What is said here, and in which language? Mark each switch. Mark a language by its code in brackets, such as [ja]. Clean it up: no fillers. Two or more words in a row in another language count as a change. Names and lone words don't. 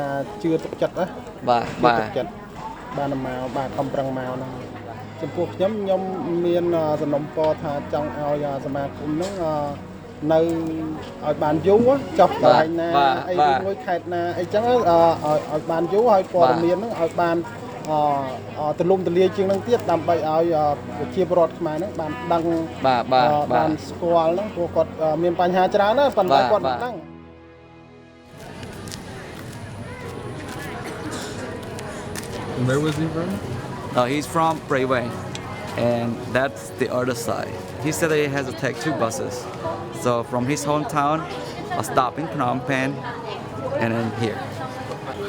[km] ជឿទុកចិត្តណាបាទចិត្តបានមកបាទខំប្រឹងមកហ្នឹង ចំពោះខ្ញុំមានសំណុំពរថាចង់ឲ្យសមាគមហ្នឹងនៅឲ្យបានយូរចុះកន្លែងណាអីមួយខេត្តណាអីចឹងឲ្យបានយូរឲ្យព័ត៌មានហ្នឹងឲ្យបានទលំទលាយជាងហ្នឹងទៀតដើម្បីឲ្យប្រជាពលរដ្ឋខ្មែរហ្នឹងបានដឹងបានស្គាល់ហ្នឹងព្រោះគាត់មានបញ្ហាច្រើនណាស់ប៉ុន្តែគាត់មិនដឹង [en] Where was he from? He's from Brayway, and that's the other side. He said that he has to take 2 buses. So from his hometown, I'll stop in Phnom Penh, and then here.